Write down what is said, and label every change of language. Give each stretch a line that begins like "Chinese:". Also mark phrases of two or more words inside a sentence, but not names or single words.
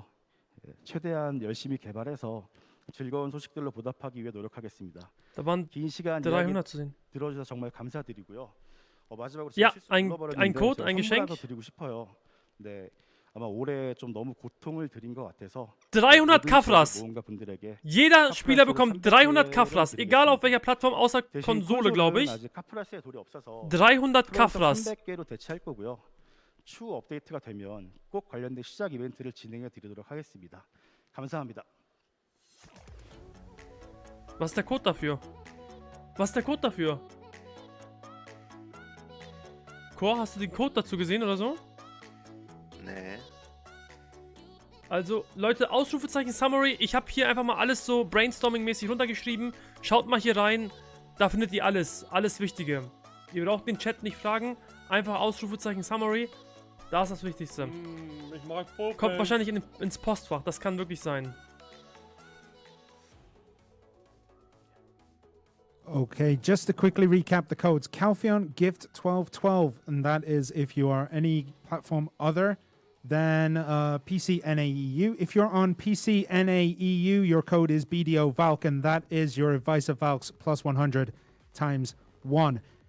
Korean: 최대한 열심히 개발해서 즐거운 소식들로 보답하기 위해 노력하겠습니다. 긴 시간 이야기 들어주셔서 정말 감사드리고요. 마지막으로
German: Ja,
Korean: 실수
German: ein
Korean: 눌러버렸는데
German: Code,
Korean: 제가
German: ein
Korean: 선물 하나
German: Geschenk.
Korean: 더 드리고 싶어요. 네, 아마 올해 좀 너무 고통을 드린 것 같아서 300 모든 Kafras. 모험가 분들에게
German: Jeder Spieler
Korean: 카프라스로
German: bekommt 300 300
Korean: 개를
German: Kafras, egal auf welcher Plattform, außer
Korean: 대신
German: Konsole, glaube
Korean: 콘솔은
German: ich.
Korean: 아직 카프라스에 돌이 없어서 300 Kafras. 300개로 대체할 거고요. 추후 업데이트가 되면 꼭 관련된 시작 이벤트를 진행해 드리도록 하겠습니다. 감사합니다.
German: Was ist der Code dafür? Was ist der Code dafür? Chor, hast du den Code dazu gesehen oder so? Nee. Also, Leute, Ausrufezeichen Summary. Ich habe hier einfach mal alles so brainstorming-mäßig runtergeschrieben. Schaut mal hier rein. Da findet ihr alles. Alles Wichtige. Ihr braucht den Chat nicht fragen. Einfach Ausrufezeichen Summary. Da ist das Wichtigste. Ich mag Popel. Kommt wahrscheinlich ins Postfach. Das kann wirklich sein.
English: Okay, just to quickly recap the codes. Calpheon Gift 1212, and that is if you are any platform other than PC NAEU. If you're on PC NAEU, your code is BDO Valk, and that is your advice of Valks plus 100 times 1.